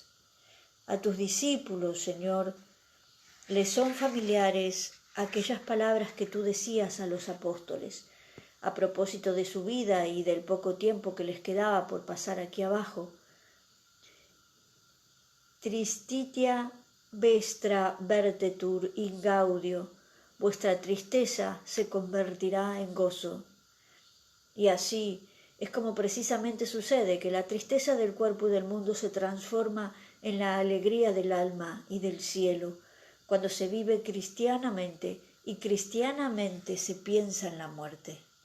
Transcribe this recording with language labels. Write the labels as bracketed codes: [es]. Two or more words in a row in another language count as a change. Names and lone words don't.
[es] A tus discípulos, Señor, les son familiares aquellas palabras que tú decías a los apóstoles, a propósito de su vida y del poco tiempo que les quedaba por pasar aquí abajo. [la] Tristitia vestra vertetur in gaudio, [es] vuestra tristeza se convertirá en gozo. Y así es como precisamente sucede, que la tristeza del cuerpo y del mundo se transforma en la alegría del alma y del cielo, cuando se vive cristianamente y cristianamente se piensa en la muerte.